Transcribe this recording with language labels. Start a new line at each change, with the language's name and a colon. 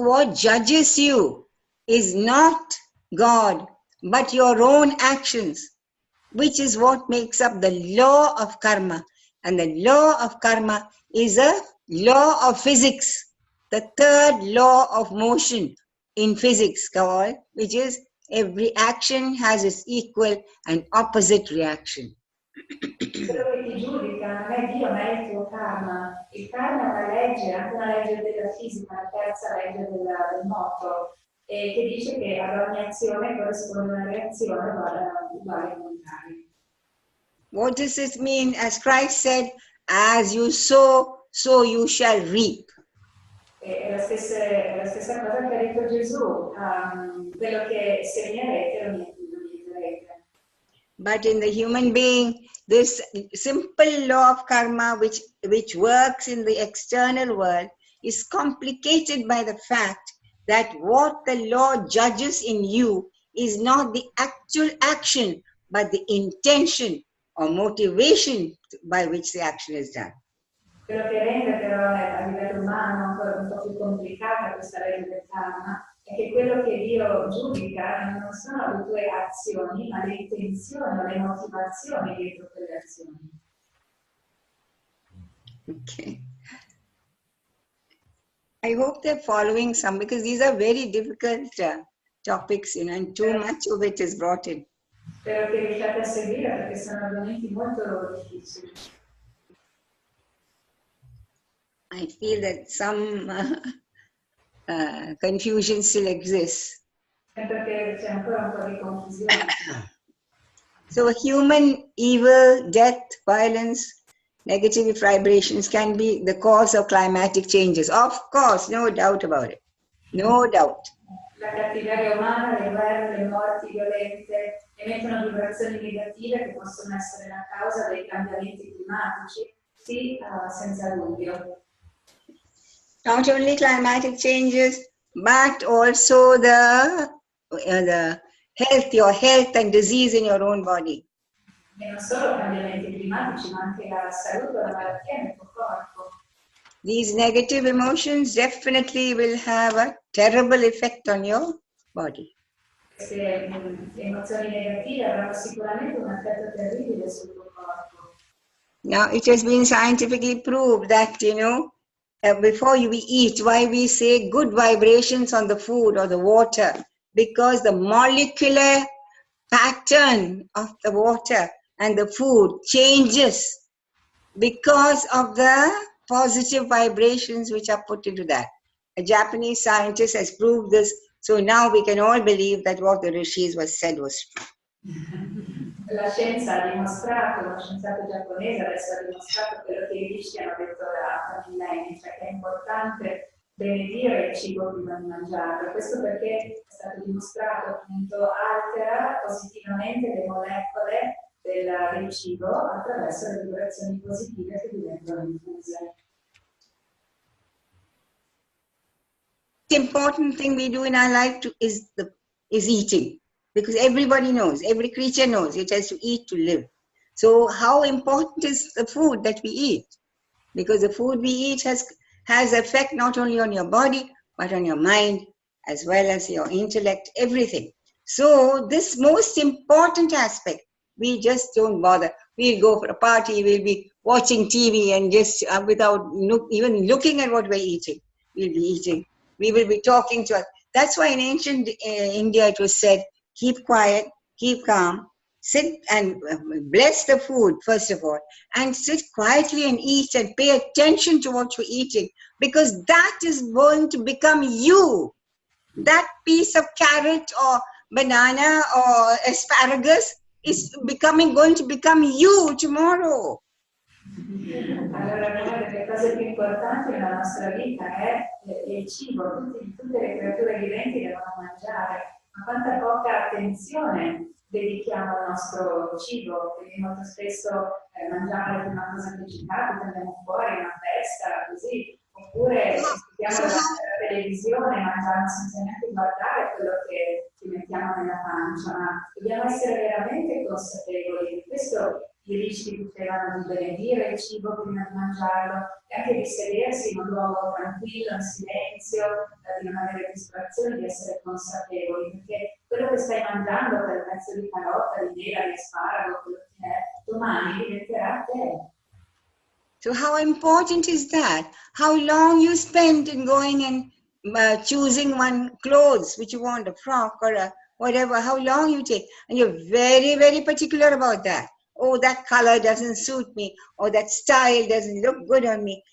English: what judges you is not God, but your own actions, which is what makes up the law of karma. And the law of karma is a law of physics, the third law of motion in physics, which is every action has its equal and opposite reaction.
Italian: Quello che ti giudica non è Dio, ma è il tuo karma. Il karma è una legge, anche una legge della fisica, la terza legge del moto, che dice che ad ogni azione corrisponde una reazione uguale al contrario.
English: What does this mean? As Christ said, as you sow, so you shall reap.
Italian: È la stessa cosa che ha detto Gesù, quello che semierete lo mieterete.
English: But in the human being, this simple law of karma, which works in the external world, is complicated by the fact that what the law judges in you is not the actual action, but the intention or motivation by which the action is done.
Italian: Quello che rende però a livello umano ancora un po' più complicata questa legge del karma è che quello che Dio giudica non sono le tue azioni, ma le intenzioni o le motivazioni dietro quelle azioni.
English: Okay. I hope they're following some, because these are very difficult topics, and too much of it is brought in.
Italian: Spero che riusciate a seguire perché sono argomenti molto difficili.
English: I feel that some confusion still exists.
Italian: Perché c'è ancora un po' di confusione.
English: So human evil, death, violence, negative vibrations can be the cause of climatic changes. Of course, no doubt about it. No doubt.
Italian: La cattiveria umana, le guerre, le morti violente emettono vibrazioni negative che possono essere la causa dei cambiamenti climatici, sì, senza dubbio.
English: Not only climatic changes, but also the health, your health and disease in your own body.
Italian: E non solo cambiamenti climatici, ma anche la salute o la malattia nel tuo corpo.
English: These negative emotions definitely will have a terrible effect on your body.
Italian: Queste emozioni negative avranno sicuramente un effetto terribile sul tuo corpo.
English: Now, it has been scientifically proved that, before we eat, why we say good vibrations on the food or the water, because the molecular pattern of the water and the food changes because of the positive vibrations which are put into that. A Japanese scientist has proved this, so now we can all believe that what the rishis said was true.
Italian: La scienza ha dimostrato, uno scienziato giapponese adesso ha dimostrato quello che i rishi hanno detto da millenni, cioè che è importante benedire il cibo prima di mangiarlo. Questo perché è stato dimostrato appunto altera positivamente le molecole del cibo attraverso le vibrazioni positive che diventano diffuse.
English: important thing we do in our life is eating, because everybody knows, every creature knows it has to eat to live. So how important is the food that we eat? Because the food we eat has effect not only on your body but on your mind as well as your intellect, everything. So this most important aspect, we just don't bother. We'll go for a party, we'll be watching TV and just without even looking at what we're eating, we'll be eating. We will be talking to us. That's why in ancient India it was said, keep quiet, keep calm, sit and bless the food first of all, and sit quietly and eat and pay attention to what you're eating, because that is going to become you. That piece of carrot or banana or asparagus is going to become you tomorrow.
Italian: Allora, una delle cose più importanti nella nostra vita è il cibo. Tutte le creature viventi devono mangiare, ma quanta poca attenzione dedichiamo al nostro cibo, perché molto spesso mangiamo la prima cosa che ci capita, andiamo fuori, una festa, così, oppure ci studiamo davanti alla televisione, mangiamo senza neanche guardare quello che ci mettiamo nella pancia, ma dobbiamo essere veramente consapevoli di questo. I ricci dicevano di benedire il cibo prima di mangiarlo e anche di sedersi in un luogo tranquillo, in silenzio, di non avere distrazioni, di essere consapevoli, perché quello che stai mangiando, quel pezzo di carota, di mela, di asparago, quello che è, domani diventerà te.
English: So how important is that? How long you spend in going and choosing one clothes which you want, a frock or a whatever, how long you take. And you're very, very particular about that. Oh, that color doesn't suit me, or that style doesn't look good on me.